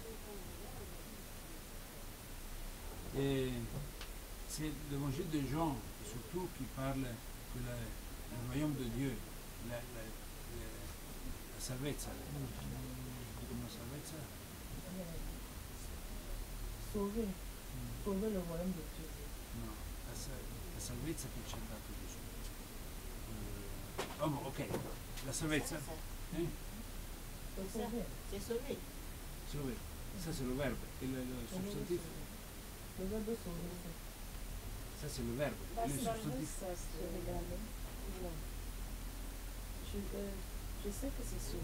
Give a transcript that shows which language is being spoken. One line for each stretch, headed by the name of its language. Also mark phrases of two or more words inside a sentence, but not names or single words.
French: Et c'est l'Évangile de Jean, surtout, qui parle que le royaume de Dieu,
Italian: la salvezza,
French: comment salvezza? Sauver. Sauver le royaume de Dieu.
Italian: No, la salvezza che ci ha dato Gesù.
French: Oh, bon, ok,
Italian: la salvezza.
French: Eh? C'est ça, c'est sauvé. Sauver. Ça c'est le verbe. Et le substantif, Le verbe sauver, ça c'est le verbe. La Le salve, substantif. ça se regarde. Non. Je sais que c'est sauvé.